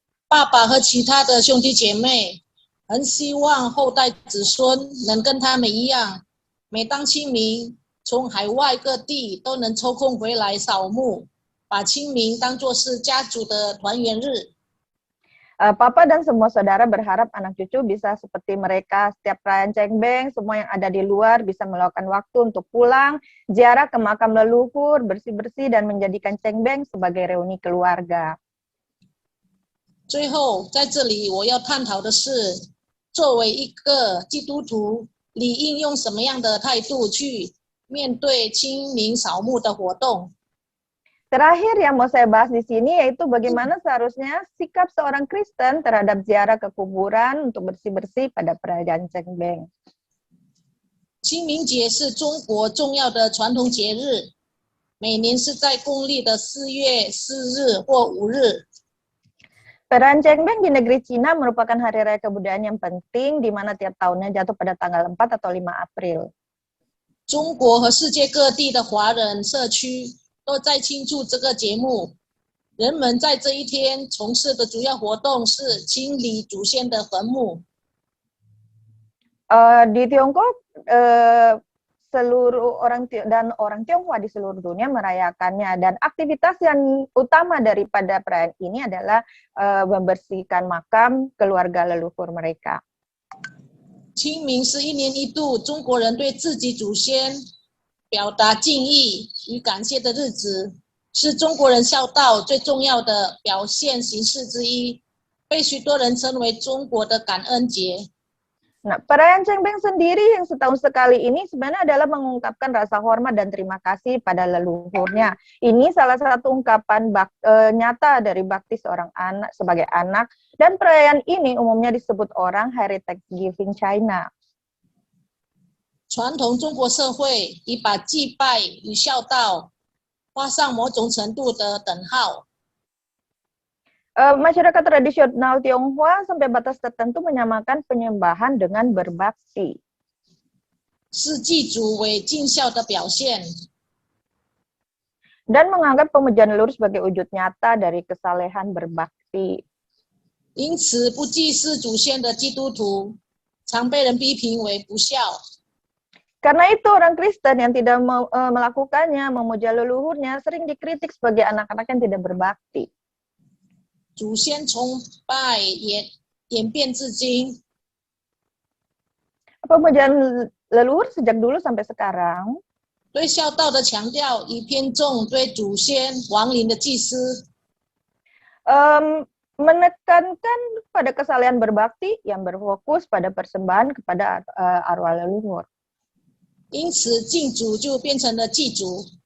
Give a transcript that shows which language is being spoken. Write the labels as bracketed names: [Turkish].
[Chinese] 爸爸和其他的兄弟姐妹很希望后代子孙能跟他们一样，每当清明，从海外各地都能抽空回来扫墓，把清明当作是家族的团圆日。 [Indonesian] Papa dan semua saudara berharap anak cucu bisa seperti mereka. Setiap perayaan Cengbeng, semua yang ada di luar bisa meluangkan waktu untuk pulang, ziarah ke makam leluhur, bersih-bersih, dan menjadikan Cengbeng sebagai reuni keluarga. [Chinese] 最后，在这里我要探讨的是，作为一个基督徒，理应用什么样的态度去面对清明扫墓的活动？ [Indonesian] Terakhir yang mau saya bahas di sini yaitu bagaimana seharusnya sikap seorang Kristen terhadap ziarah ke kuburan untuk bersih-bersih pada perayaan Cengbeng. [Chinese] 清明节是中国重要的传统节日，每年是在公历的4月4日或5日。 [Indonesian] Perayaan Cengbeng di negeri Cina merupakan hari raya kebudayaan yang penting di mana tiap tahunnya jatuh pada tanggal 4 atau 5 April. [Chinese] 中国和世界各地的华人社区都在庆祝这个节目。人们在这一天从事的主要活动是清理祖先的坟墓。 [Indonesian] Di Tiongkok, seluruh orang Tionghoa di seluruh dunia merayakannya, dan aktivitas yang utama daripada perayaan ini adalah membersihkan makam keluarga leluhur mereka. [Chinese] 清明是一年一度中国人对自己祖先表达敬意与感谢的日子，是中国人孝道最重要的表现形式之一，被许多人称为中国的感恩节。 [Indonesian] Nah, perayaan Cengbeng sendiri yang setahun sekali ini sebenarnya adalah mengungkapkan rasa hormat dan terima kasih pada leluhurnya. Ini salah satu ungkapan nyata dari bakti seorang anak sebagai anak, dan perayaan ini umumnya disebut orang Hari Thanksgiving China. [Chinese] 传统中国社会已把祭拜与孝道画上某种程度的等号。 [Indonesian] Masyarakat tradisional Tionghoa sampai batas tertentu menyamakan penyembahan dengan berbakti. [Chinese] 是祭祖为尽孝的表现。 [Indonesian] Dan menganggap pemujaan leluhur sebagai wujud nyata dari kesalehan berbakti. [Chinese] 因此，不祭祀祖先的基督徒常被人批评为不孝。 [Indonesian] Karena itu orang Kristen yang tidak melakukannya, memuja leluhurnya, sering dikritik sebagai anak-anak yang tidak berbakti. [Chinese] 祖先崇拜演变至今， [Indonesian] Pemujaan leluhur sejak dulu sampai sekarang [Chinese] 对孝道的强调已偏重对祖先亡灵的祭司。 [Indonesian] menekankan pada kesalehan berbakti yang berfokus pada persembahan kepada arwah leluhur. [Chinese] 因此，敬祖就变成了祭祖。